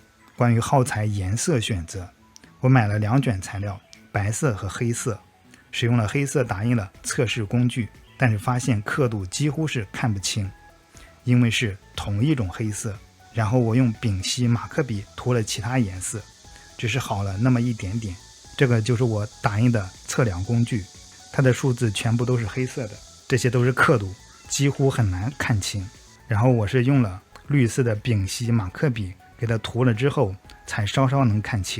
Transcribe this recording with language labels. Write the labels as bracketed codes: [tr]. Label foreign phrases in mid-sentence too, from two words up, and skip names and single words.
[zh] 關於耗材顏色選擇，我買了2卷材料，白色和黑色。使用了黑色打印了測試工具，但是發現刻度幾乎是看不清，因為是同一種黑色。然後我用丙烯馬克筆塗了其他顏色，只是好了那麼一點點。這個就是我打印的測量工具，它的數字全部都是黑色的，這些都是刻度，幾乎很難看清。然後我是用了綠色的丙烯馬克筆給它塗了之後，才稍稍能看清。